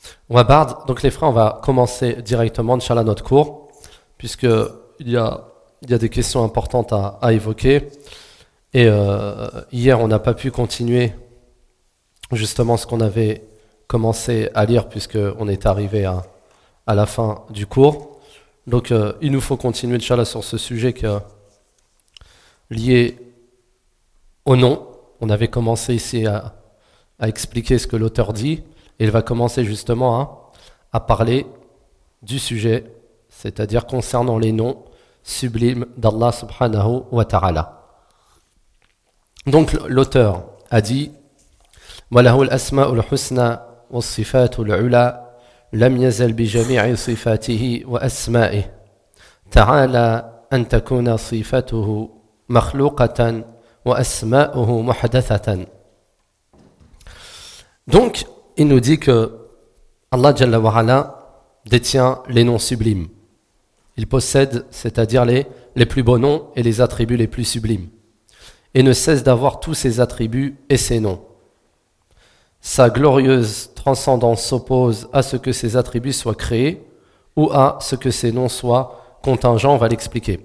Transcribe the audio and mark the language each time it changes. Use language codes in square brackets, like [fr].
[fr] وبعد donc les frères on va commencer directement inchallah notre cours puisque il y a des questions importantes à évoquer et hier on n'a pas pu continuer justement ce qu'on avait commencer à lire puisque on est arrivé à la fin du cours. Donc il nous faut continuer inchallah sur ce sujet que lié au nom. On avait commencé ici à expliquer ce que l'auteur dit et il va commencer justement à parler du sujet, c'est-à-dire concernant les noms sublimes d'Allah subhanahu wa ta'ala. Donc l'auteur a dit "Walahu al-asma'ul husna" [ar] والصفات العلى لم يزل بجميع صفاته وأسمائه تعالى أن تكون صفاته مخلوقة وأسماؤه محدثة. [fr] Donc il nous dit que Allah Jalla wa Ala détient les noms sublimes. Il possède, c'est-à-dire les plus beaux noms et les attributs les plus sublimes. Et ne cesse d'avoir tous ses attributs et ses noms. Sa glorieuse transcendance s'oppose à ce que ses attributs soient créés ou à ce que ses noms soient contingents, on va l'expliquer.